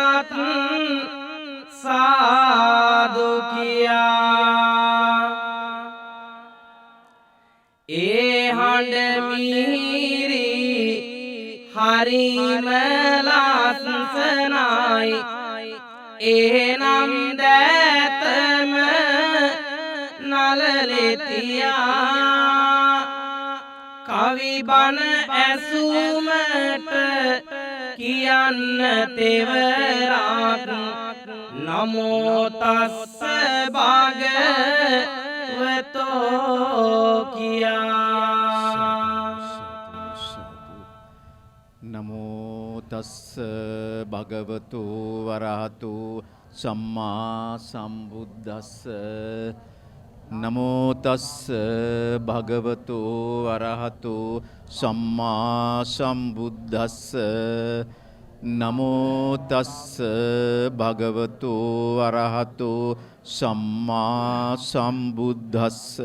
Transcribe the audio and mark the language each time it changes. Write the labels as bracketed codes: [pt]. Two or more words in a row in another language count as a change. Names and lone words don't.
[si] සාදු කියා ඒ හඬ මිහිරි හරිම ලස්සනයි එහෙනම් දැතම නලලෙතියා කවි බණ ඇසුමට කියන්න තෙවරක් [pi] නමෝ තස්ස භගවතෝ [si] කියා [pi] නමෝ තස්ස භගවතු වරහතු සම්මා සම්බුද්දස්ස නමෝ තස්ස භගවතු අරහතු සම්මා සම්බුද්දස්ස නමෝ තස්ස භගවතු අරහතු සම්මා සම්බුද්දස්ස